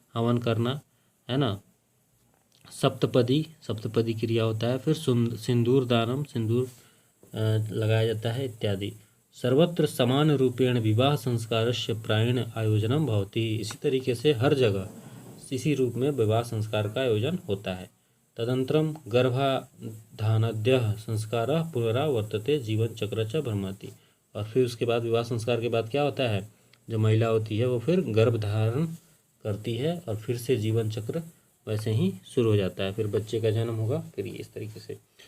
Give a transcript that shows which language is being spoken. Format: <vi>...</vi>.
<hi>हवन करना, है ना। सप्तपदी, सप्तपदी क्रिया होता है, फिर सिंदूर दानम, सिंदूर लगाया जाता है इत्यादि।</hi> <sa>सर्वत्र समान रूपेण विवाह संस्कारस्य प्रायेण आयोजनम भवति।</sa> <hi>इसी तरीके से हर जगह इसी रूप में विवाह संस्कार का आयोजन होता है।</hi> <sa>तदंतरम गर्भाधानाद्यः संस्कारः पुनरावर्तते जीवन चक्र च भ्रमति।</sa> <hi>और फिर उसके बाद विवाह संस्कार के बाद क्या होता है? जो महिला होती है वो फिर गर्भ धारण करती है और फिर से जीवन चक्र वैसे ही शुरू हो जाता है। फिर बच्चे का जन्म होगा, फिर इस तरीके से।</hi>